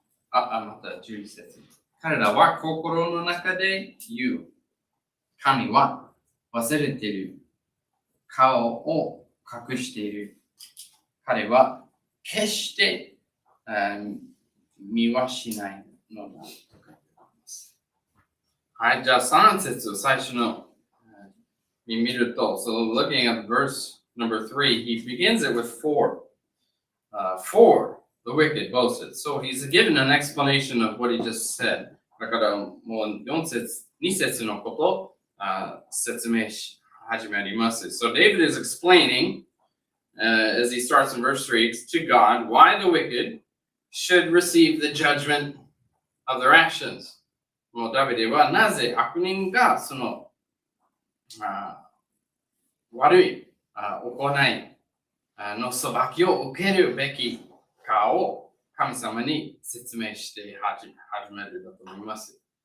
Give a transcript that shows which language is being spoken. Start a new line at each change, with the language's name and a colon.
Japanese: また11節。彼らは心の中で言う。神は忘れている。顔を隠している。彼は決して見はしないのだと書いてあります。はい、じゃあ3節を最初の見ると、
English: so looking at verse number 3, he begins it with for. For the wicked boasted. So he's given an explanation of what he just said.
Japanese: だからもう2節のことを説明し始まります。
English: So David is explaining, as he starts in verse 3, to God why the wicked should receive the judgment of their actions.
Japanese: もうダビデはなぜ悪人がその悪い行いの裁きを受けるべきかを神様に説明して始めるだと思います。